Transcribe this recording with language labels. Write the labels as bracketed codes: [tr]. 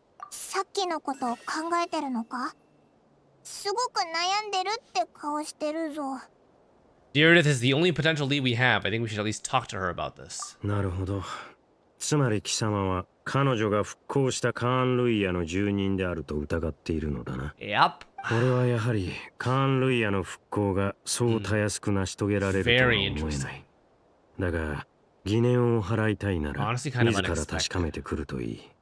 [ja] さっきのことを考えてるのか。すごく悩んでるって顔してるぞ。 [en] Diridith is the only potential lead we have. I think we should at least talk to her about this. [ja] なるほど。つまり貴様は彼女が復興したカーン・ルイヤの住人であると疑っているのだな。 [en] Yep. [ja] 俺はやはりカーン・ルイヤの復興がそうたやすく成し遂げられるとは思えない。だが疑念を払いたいなら自ら確かめてくるといい。